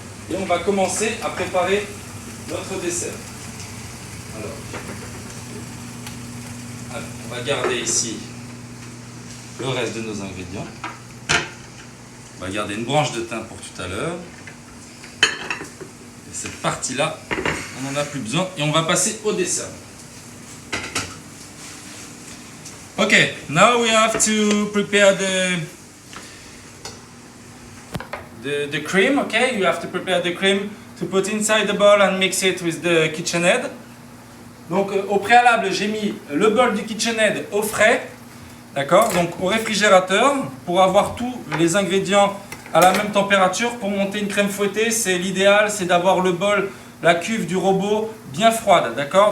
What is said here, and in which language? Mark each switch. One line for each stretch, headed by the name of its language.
French: Et on va commencer à préparer notre dessert. Alors, on va garder ici le reste de nos ingrédients. On va garder une branche de thym pour tout à l'heure. Et cette partie-là, on n'en a plus besoin. Et on va passer au dessert.
English: Okay, now we have to prepare the cream. Okay, you have to prepare the cream to put inside the bowl and mix it with the KitchenAid.
French: Donc au préalable, j'ai mis le bol du KitchenAid au frais, d'accord, donc au réfrigérateur pour avoir tous les ingrédients à la même température. Pour monter une crème fouettée, c'est l'idéal, c'est d'avoir le bol, la cuve du robot bien froide, d'accord.